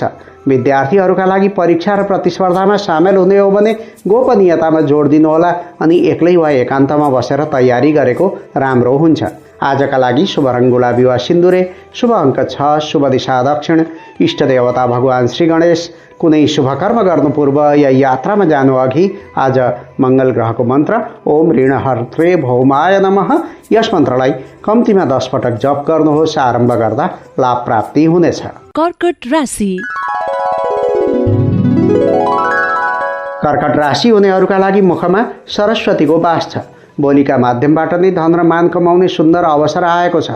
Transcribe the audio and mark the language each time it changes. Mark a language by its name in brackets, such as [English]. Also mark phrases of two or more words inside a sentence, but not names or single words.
[Nepali] विद्यार्थीहरूका लागि परीक्षा र प्रतिस्पर्धामा सामेल हुने हो भने गोपनीयतामा जोड दिनुहोला अनि एक्लै वा एकान्तमा बसेर तयारी गरेको राम्रो हुन्छ। आजका लागि शुभ रङ गुलाबी वा सिन्दुरे, शुभ अङ्क 6, शुभ दिशा दक्षिण, इष्ट देवता भगवान श्री गणेश। कुनै शुभ कर्म गर्नु पूर्व या यात्रामा जानु अघि आज मङ्गल ग्रहको मन्त्र [Sanskrit] ओम ऋण हर्त्रे भौमाय नमः [Nepali] यस मन्त्रलाई कम्तीमा 10 पटक जप गर्नुहोस्। आरम्भ गर्दा लाभ प्राप्ति हुनेछ। कर्कट राशि। कर्कट राशि हुनेहरूका लागि मुखमा सरस्वतीको वास छ। बोलीका माध्यमबाट नै धन र मान कमाउने सुन्दर अवसर आएको छ।